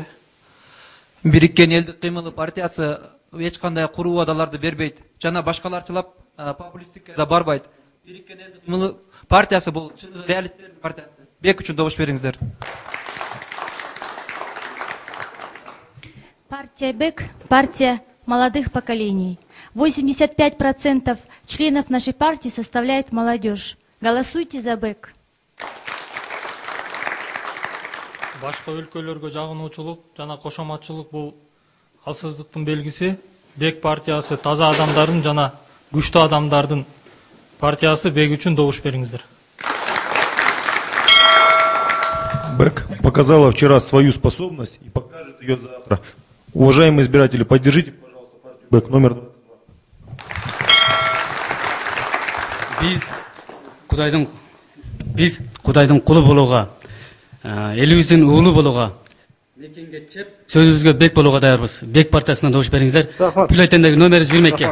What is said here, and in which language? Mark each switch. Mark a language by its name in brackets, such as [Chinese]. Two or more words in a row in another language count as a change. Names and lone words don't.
[Kyrgyz] Бириккен элдик кыймылы партиясы эч кандай куруу убадаларды бербейт. Жана башкаларчылап популисттикке да барбайт. Бириккен элдик кыймылы партиясы бул реалисттердин партиясы. Бек үчүн добуш бериңиздер. [Russian] Партия Бек – партия молодых поколений. 85% членов нашей партии составляет молодежь. Голосуйте за Бек. [Kyrgyz] Башка өлкөлөргө жагынуучулук жана кошоматчылык бул алсыздыктын белгиси. Бек партиясы таза адамдардын жана күчтүү адамдардын партиясы. Бек үчүн добуш бериңиздер. [Russian] Бек показала вчера свою способность и покажет ее завтра. Уважаемые избиратели, поддержите, пожалуйста, партию Бек номер 22. [Kyrgyz] Биз Кудайдын кулу болууга, элибиздин уулу болууга, мекенге чеп, сөзүбүзгө Бек болууга даярбыз. Бек партиясына добуш бериңиздер. Бюллетендеги номер 22.